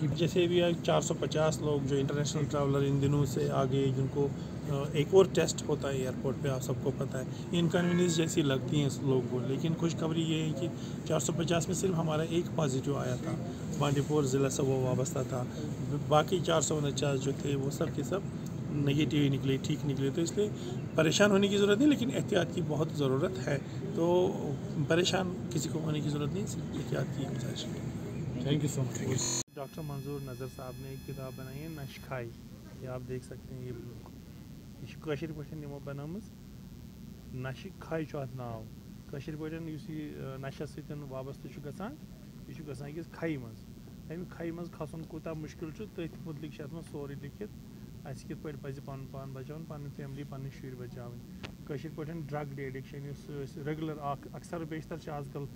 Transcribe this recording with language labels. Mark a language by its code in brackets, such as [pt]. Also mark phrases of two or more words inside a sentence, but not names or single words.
[ur] جیسے بھی 450 لوگ جو [en] international traveller [ur] ان دنوں سے آگے جن کو ایک اور ٹیسٹ ہوتا ہے ایئرپورٹ پہ آپ سب کو پتہ ہے انکنوینئنس جیسی لگتی ہیں لوگوں کو لیکن خوشخبری یہ ہے کہ 450 میں صرف ہمارا ایک پازیٹیو آیا تھا بانڈی پور ضلع سے وہ وابستہ تھا باقی 449 جو تھے وہ سب کے سب نگیٹیو ہی نکلے ٹھیک نکلے تو اس لیے پریشان ہونے کی ضرورت نہیں لیکن احتیاط کی بہت ضرورت ہے تو پریشان کسی کو ہونے کی ضرورت نہیں صرف احتیاط کی گزارش ہے [en] Thank you so much [ur] ڈاکٹر منظور نظر صاحب نے ایک کتاب بنائی ہے نش کھائی یہ آپ دیکھ سکتے ہیں [ks] یہ کٲشِر پٲٹھۍ یِمو بنٲومٕژ نشہِ کھاے چھُ اَتھ ناو کٲشِر پٲٹھۍ یُس یہِ نشَس سۭتۍ وابستہٕ چھُ گژھان یہِ چھُ گژھان أکِس کھَیہِ منٛز اَمہِ کھَیہِ منٛز کھسُن کوٗتاہ مُشکِل چھُ تٔتھۍ مُتعلِق چھِ اَتھ منٛز سورُے لیکھِتھ اَسہِ کِتھ پٲٹھۍ پَزِ پَنُن پان بَچاوُن پَنٕنۍ فیملی پَنٕنۍ شُرۍ بَچاوٕنۍ کٲشِر پٲٹھۍ [en] drug de-addiction [ks] یُس أسۍ ریگوٗلَر اَکھ اَکثر بیشتر چھِ آز کَل